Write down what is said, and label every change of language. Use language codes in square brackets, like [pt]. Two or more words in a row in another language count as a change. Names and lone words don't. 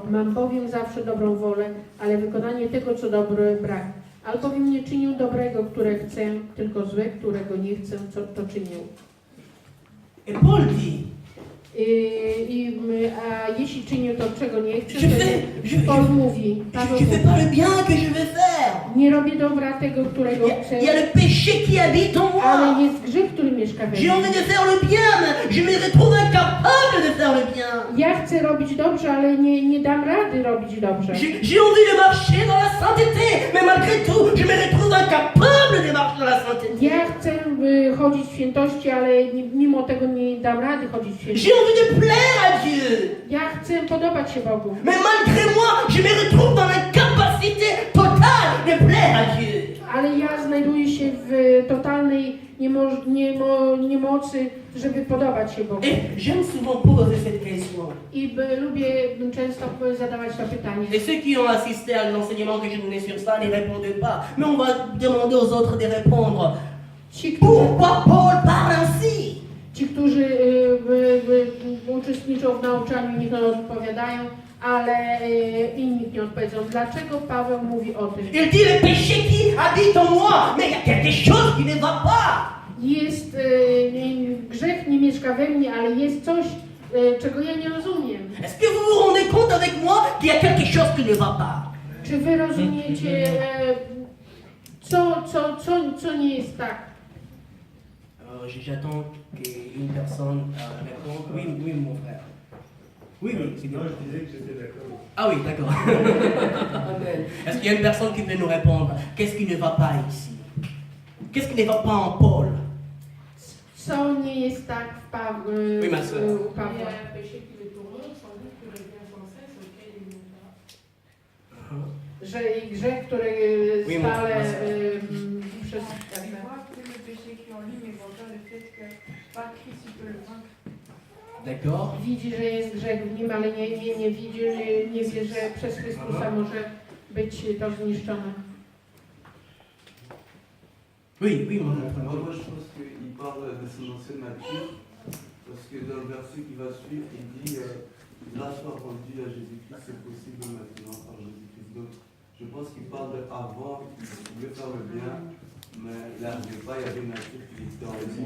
[pl] Mam bowiem zawsze dobrą wolę, ale wykonanie tego, co dobre, brak. Albowiem nie czynię dobrego, które chcę, tylko złe, którego nie chcę, co to czynię. [fr] Et Paul dit, [pl] A jeśli czynię to, czego nie chcę, [fr] je [pl] Paul mówi, [fr] ne fais pas le bien que je veux faire. [pl] nie robię dobra tego, którego chcę, [fr] Il y a le péché qui habite en moi. [pl] ale jest grzech, który mieszka we [fr] J'ai [pl] mnie. [fr] envie de faire le bien, mais je me retrouve incapable de faire le bien. [pl] Ja chcę robić dobrze, ale nie dam rady robić dobrze. [fr] J'ai envie de marcher dans la sainteté, mais malgré tout, je me retrouve incapable de marcher dans la sainteté. [pl] Ja chcę chodzić w świętości, ale mimo tego nie dam rady chodzić w świętości. [fr] J'ai envie de plaire à Dieu, [pl] Ja chcę podobać się Bogu, [fr] mais malgré moi, je me retrouve dans l'incapacité totale de plaire à Dieu. [pl] ale ja znajduję się w totalnej niemocy, żeby podobać się Bogu. [fr] Et j'aime souvent poser cette question. [pl] I lubię często zadawać to pytanie. [fr] Et ceux qui ont assisté à l'enseignement que je donnais sur ça ne répondent pas. Mais on va demander aux autres de répondre. [pl] Ci, którzy, [fr] Pourquoi Paul parle ainsi? [pl] uczestniczą w nauczaniu, niech odpowiadają, ale inni nie odpowiedzą. Dlaczego Paweł mówi o tym? [fr] Il dit le péché qui habite en moi, mais il y a quelque chose qui ne va pas. [pl] Jest grzech nie mieszka we mnie, ale jest coś, czego ja nie rozumiem. [fr] Est-ce que vous vous rendez compte avec moi qu'il y a quelque chose qui ne va pas? [pl] Czy wy rozumiecie, co nie jest tak? [fr] J'attends qu'une personne réponde. Oui, oui, mon frère. Oui, oui, c'est bien. Non, je disais que j'étais d'accord. Ah oui, d'accord. Amen. Est-ce qu'il y a une personne qui peut nous répondre? Qu'est-ce qui ne va pas ici? Qu'est-ce qui ne va pas en Paul? [pl] Co nie jest tak w [fr] Oui, ma sœur. [pl] u Pawła? Że i grzech, który [fr] Oui, [pl] stale [fr] ma sœur. [pl] przez... [fr] Et moi, que le péché qui est en lui, mais voit pas le fait que pas Christ il peut le vaincre. D'accord. [pl] Widzi, że jest grzech w nim, ale nie widzi, nie wie, że przez Chrystusa może być to zniszczone. [fr] Oui, oui, mon frère. Moi, je pense qu'il parle de son ancienne nature, parce que dans le verset qui va suivre, il dit la foi rendue à Jésus-Christ, c'est possible maintenant par Jésus-Christ. Donc, je pense qu'il parle d'avant, il voulait faire le bien, mais il n'arrivait pas, il y avait une nature qui était en lui.